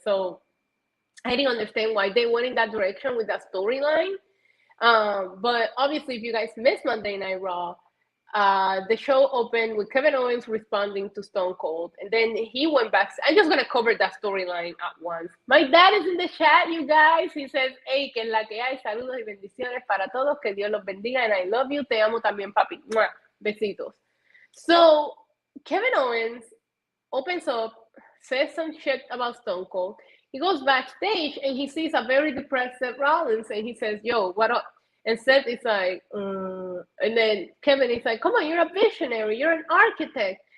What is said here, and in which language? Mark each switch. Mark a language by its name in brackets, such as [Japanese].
[English] So I didn't understand why they went in that direction with that storyline. But obviously, if you guys missed Monday Night Raw, the show opened with Kevin Owens responding to Stone Cold. And then he went back. I'm just going to cover that storyline at once. My dad is in the chat, you guys. He says, hey, [Spanish] que en la que hay, saludos y bendiciones para todos. Que Dios los bendiga. [English] And I love you. [Spanish] Te amo también, papi. Mwah. Besitos. [English] So Kevin Owens opens up, says some shit about Stone Cold. He goes backstage and he sees a very depressed Seth Rollins and he says, yo, what up? And Seth is like, and then Kevin is like, come on, you're a visionary, you're an architect.